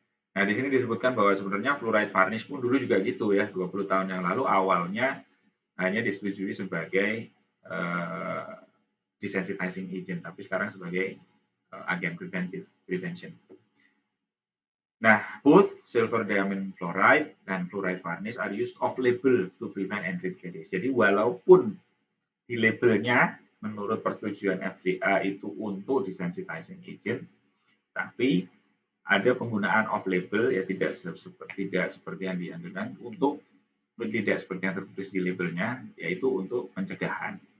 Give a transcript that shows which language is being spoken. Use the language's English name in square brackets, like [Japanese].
[Indonesian] Nah, di sini disebutkan bahwa sebenarnya fluoride varnish pun dulu juga gitu ya, 20 tahun yang lalu awalnya hanya disetujui sebagai desensitizing agent, tapi sekarang sebagai agen prevention. [English] Nah, both silver diamine fluoride dan fluoride varnish are used off-label to prevent and treat caries. [Indonesian] Jadi walaupun di labelnya menurut persetujuan FDA itu untuk desensitizing agent, tapi ada penggunaan off-label ya tidak seperti yang dianjurkan untuk tidak seperti yang tertulis di labelnya, yaitu untuk pencegahan.